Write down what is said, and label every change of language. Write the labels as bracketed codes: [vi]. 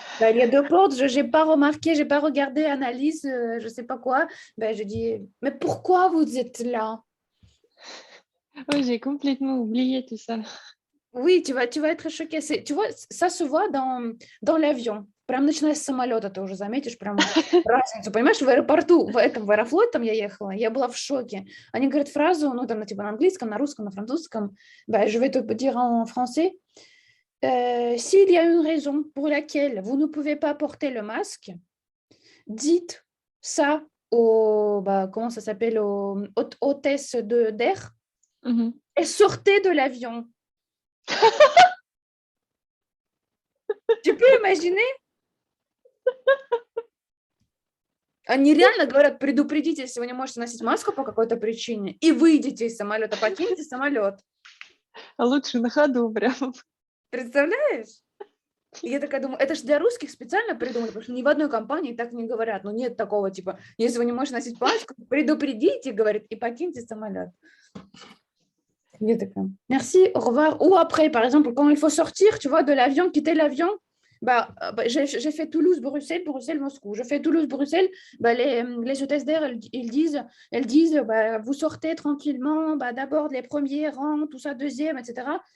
[fr] Bah, il y a deux portes, je n'ai pas remarqué, j'ai pas regardé, analyse, je sais pas quoi. Bah, je dis, mais pourquoi vous êtes là? Oui, j'ai complètement oublié tout ça. Oui, tu vas être choqué. Tu vois, ça se voit dans l'avion. [ru] Прям начиная с самолета ты уже заметишь прям разницу. Понимаешь, в аэропорту, в Аэрофлот там я ехала, я была в шоке. Они говорят фразу, ну, там, типа, на английском, на русском, на французском. [fr] Bah, je vais te dire en français. S'il y a une raison pour laquelle vous ne pouvez pas porter le masque, dites ça bah, comment ça s'appelle, aux hôtesses d'air Mhm. et sortez de l'avion. Tu peux imaginer? [ru] Они реально говорят, предупредите, если вы не можете носить маску по какой-то причине, и выйдите из самолета, покиньте самолет. А лучше на ходу прям. Представляешь? И я такая думаю, это же для русских специально придумали, потому что ни в одной компании так не говорят. Ну, нет такого, типа, если вы не можете носить пачку, предупредите, говорит, и покиньте самолет. Я такая, [fr] merci, au revoir. Ou après, par exemple, quand il faut sortir, tu vois, de l'avion, quitter l'avion, j'ai fait Toulouse-Bruxelles, Bruxelles-Moscou. Je fais Toulouse-Bruxelles, les hôtesses d'air, elles disent vous sortez tranquillement, d'abord les premiers rangs, tout ça, deuxième, etc.